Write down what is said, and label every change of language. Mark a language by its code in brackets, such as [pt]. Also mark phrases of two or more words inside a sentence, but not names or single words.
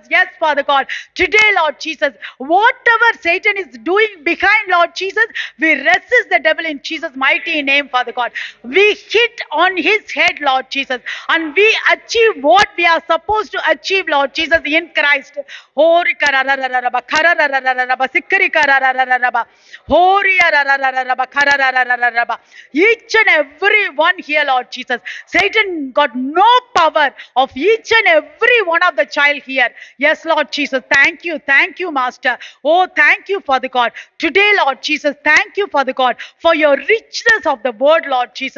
[en] Yes, Father God. Today, Lord Jesus, whatever Satan is doing behind, Lord Jesus, we resist the devil in Jesus' mighty name, Father God. We hit on his head, Lord Jesus, and we achieve what we are supposed to achieve, Lord Jesus, in Christ. Hori kararararaba kararararaba sikkari kararararaba hori ararararaba kararararaba. Each and every one here, Lord Jesus, Satan got no power of each and every one of the child here. Yes, Lord Jesus, thank you, Master. Oh, thank you, Father God. Today, Lord Jesus, thank you, Father God, for your richness of the word, Lord Jesus.